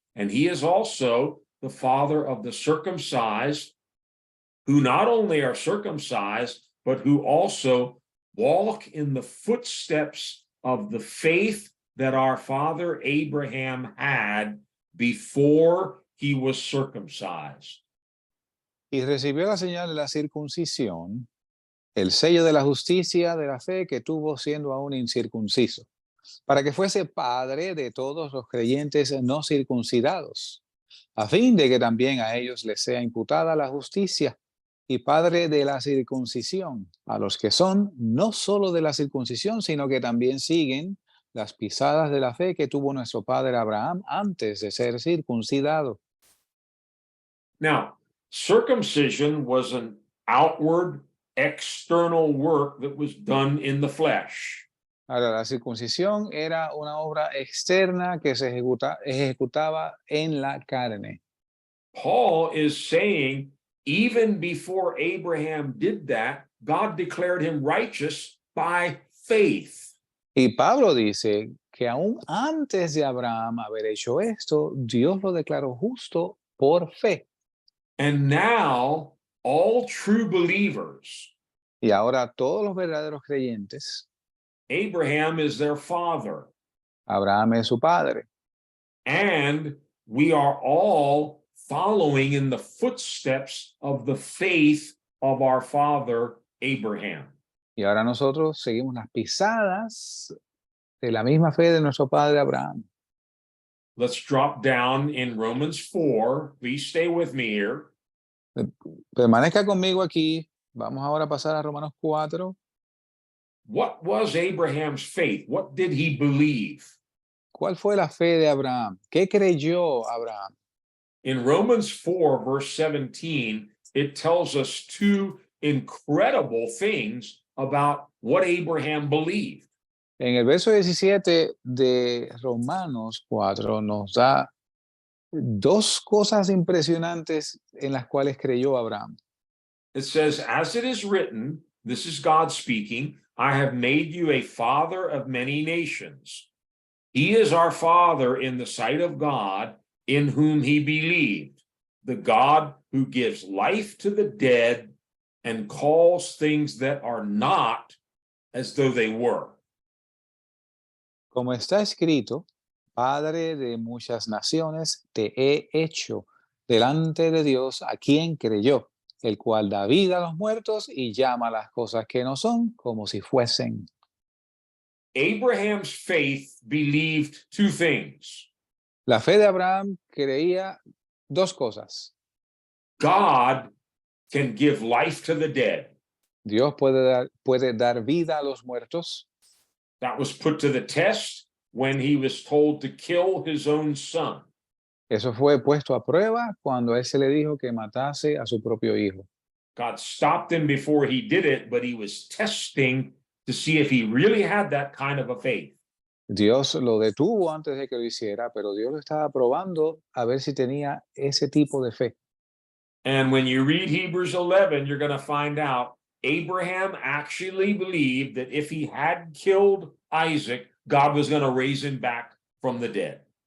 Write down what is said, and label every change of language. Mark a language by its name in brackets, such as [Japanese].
[English] And he is also the father of the circumcised, who not only are circumcised, but who also walk in the footsteps of the faith that our father Abraham had before he was circumcised. [Spanish] Y recibió la señal de la circuncisión, el sello de la justicia de la fe que tuvo siendo aún incircunciso, para que fuese padre de todos los creyentes no circuncidados, a fin de que también a ellos les sea imputada la justicia, y padre de la circuncisión, a los que son no solo de la circuncisión, sino que también siguen las pisadas de la fe que tuvo nuestro padre Abraham antes de ser circuncidado. [English] Now, circumcision was an outward, external work that was done in the flesh. [Spanish] Ahora, la circuncisión era una obra externa que se ejecutaba en la carne. [English] Paul is saying, even before Abraham did that, God declared him righteous by faith. [Spanish] Y Pablo dice que aún antes de Abraham haber hecho esto, Dios lo declaró justo por fe. [English] And now, all true believers, [Spanish] Y ahora todos los verdaderos creyentes, [English] Abraham is their father, [Spanish] Abraham es su padre. [English] and we are all following in the footsteps of the faith of our father Abraham. [Spanish] Y ahora nosotros seguimos las pisadas de la misma fe de nuestro padre Abraham. [English] Let's drop down in Romans 4. Please stay with me here. [Spanish] Permanezca conmigo aquí. Vamos ahora a pasar a Romanos 4. [English] What was Abraham's faith? What did he believe? [Spanish] ¿Cuál fue la fe de Abraham? ¿Qué creyó Abraham? [English] In Romans 4, verse 17, it tells us two incredible things about what Abraham believed. [Spanish] En el verso 17 de Romanos 4 nos da dos cosas impresionantes en las cuales creyó Abraham. [English] It says, as it is written, this is God speaking, I have made you a father of many nations. He is our father in the sight of God, in whom he believed, the God who gives life to the dead and calls things that are not as though they were. [Spanish] Como está escrito, Padre de muchas naciones, te he hecho delante de Dios a quien creyó, el cual da vida a los muertos y llama las cosas que no son como si fuesen. [English] Abraham's faith believed two things. [Spanish] La fe de Abraham creía dos cosas. [English] God can give life to the dead. [Spanish] Dios puede dar vida a los muertos. [English] That was put to the test when he was told to kill his own son. [Spanish] Eso fue puesto a prueba cuando él se le dijo que matase a su propio hijo. [English] God stopped him before he did it, but he was testing to see if he really had that kind of a faith. [Spanish] Dios lo detuvo antes de que lo hiciera, pero Dios lo estaba probando a ver si tenía ese tipo de fe. [English] And when you read Hebrews 11, you're going to find out Abraham actually believed that if he had killed Isaac, God was going to raise him back from the dead.